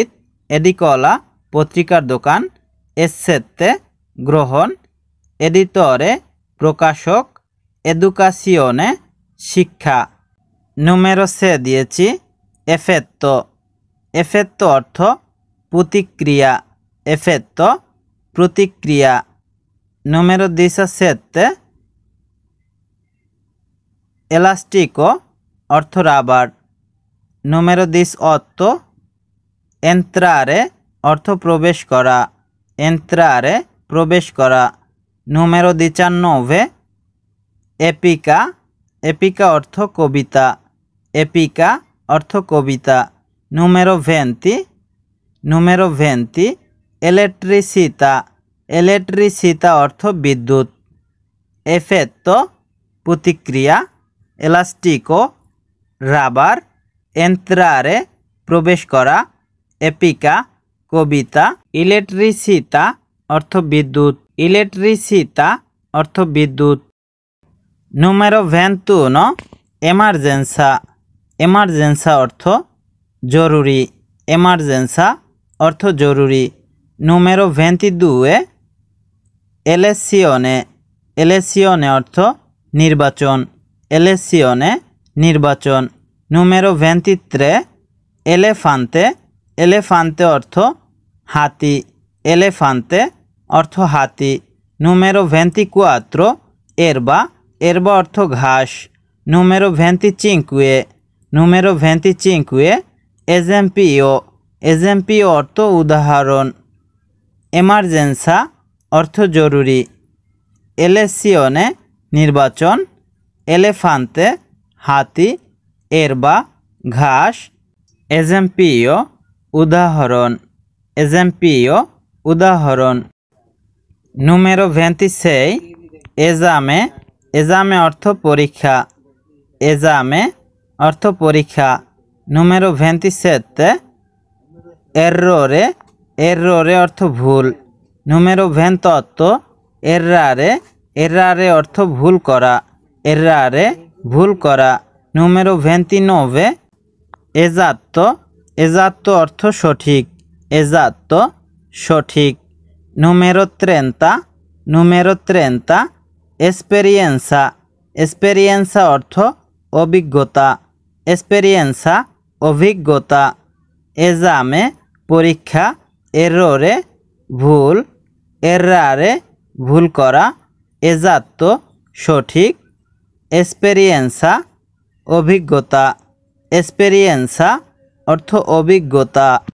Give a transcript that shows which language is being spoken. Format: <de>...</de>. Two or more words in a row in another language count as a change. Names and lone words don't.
<bn>edicola পত্রিকার দোকান। essette গ্রহণ। editore প্রকাশক। educazione শিক্ষা। Numero 6 দিয়েছি effetto। effetto অর্থ প্রতিক্রিয়া। effetto প্রতিক্রিয়া।</bn> <it>Numero 17 elastico</it> <bn>অর্থ রাবার।</bn> <it>Numero 18 entrare</it> <bn>অর্থ প্রবেশ করা। entrare প্রবেশ করা।</bn> <it>Numero 19 epica।</it> <bn>epica অর্থ কবিতা। epica অর্থ কবিতা।</bn> <it>Numero 20 elettricità।</it> <bn>elettricità অর্থ বিদ্যুৎ। effetto প্রতিক্রিয়া। elastico রাবার। entrare প্রবেশ করা। epica কবিতা। elettricità অর্থ বিদ্যুৎ। elettricità অর্থ বিদ্যুৎ।</bn> <it>Numero 21 emergenza emergenza</it> <bn>অর্থ জরুরি emergenza অর্থ জরুরি</bn> <it>Numero 22 elezione elezione</it> <bn>অর্থ নির্বাচন elezione নির্বাচন</bn> <it>Numero 23 elefante elefante</it> <bn>অর্থ হাতি elefante অর্থ হাতি</bn> <it>Numero 24 erba erba</it> <bn>অর্থ ঘাস</bn> <it>Numero 25 Numero 25 esempio</it> <bn>esempio অর্থ উদাহরণ emergenza অর্থ জরুরি elezione নির্বাচন elefante হাতি erba ঘাস esempio উদাহরণ esempio উদাহরণ</bn> <it>Numero 26 esame esame</it> <bn>অর্থ পরীক্ষা esame অর্থ পরীক্ষা</bn> <it>Numero 27 errore errore</it> <bn>অর্থ ভুল</bn> <it>Numero 28 errare errare</it> <bn>অর্থ ভুল করা errare ভুল করা</bn> <it>Numero 29 esatto esatto</it> <bn>অর্থ সঠিক esatto সঠিক</bn> <it>Numero 30 Numero 30 esperienza esperienza</it> <bn>অর্থ অভিজ্ঞতা esperienza অভিজ্ঞতা esame পরীক্ষা errore ভুল errare ভুল করা esatto সঠিক esperienza অভিজ্ঞতা esperienza অর্থ অভিজ্ঞতা</bn>